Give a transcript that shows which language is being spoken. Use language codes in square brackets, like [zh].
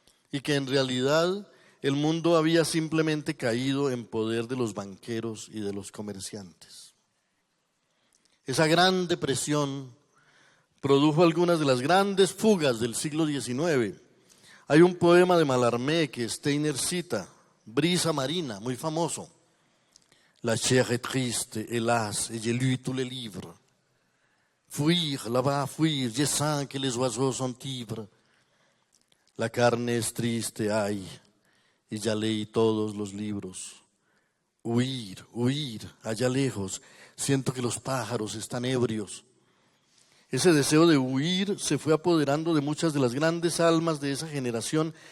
[es] Y que en realidad el mundo había simplemente caído en poder de los banqueros y de los comerciantes. Esa gran depresión produjo algunas de las grandes fugas del siglo XIX. Hay un poema de Mallarmé que Steiner cita, Brisa marina, muy famoso. [fr] La chair est triste, hélas, et j'ai lu tous les livres. Fuir, là-bas, fuir, je sens que les oiseaux sont ivres. [es] La carne es triste, ay, y ya leí todos los libros. Huir, huir, allá lejos, siento que los pájaros están ebrios. Ese deseo de huir se fue apoderando de muchas de las grandes almas de esa generación.